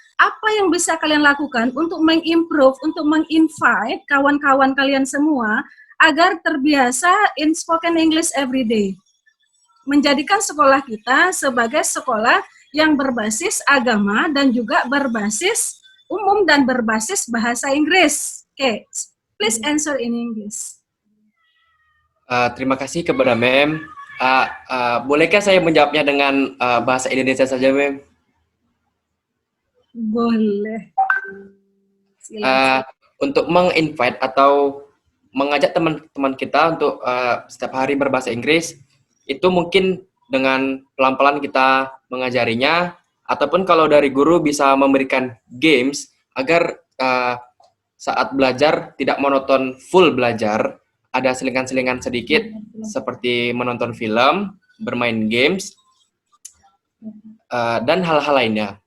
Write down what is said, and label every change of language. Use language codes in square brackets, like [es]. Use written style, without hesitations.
[id] Apa yang bisa kalian lakukan untuk mengimprove, untuk menginvite kawan-kawan kalian semua agar terbiasa [en] in spoken English every day? [id] Menjadikan sekolah kita sebagai sekolah yang berbasis agama dan juga berbasis umum dan berbasis bahasa Inggris. [en] Oke, please answer in English. [id] Terima kasih kepada Mem. Bolehkah saya menjawabnya dengan bahasa Indonesia saja, Mem? Boleh. Untuk menginvite atau mengajak teman-teman kita untuk setiap hari berbahasa Inggris, itu mungkin dengan pelan-pelan kita mengajarinya, ataupun kalau dari guru bisa memberikan games agar saat belajar tidak monoton full belajar, ada selingan-selingan sedikit seperti menonton film, bermain games, dan hal-hal lainnya.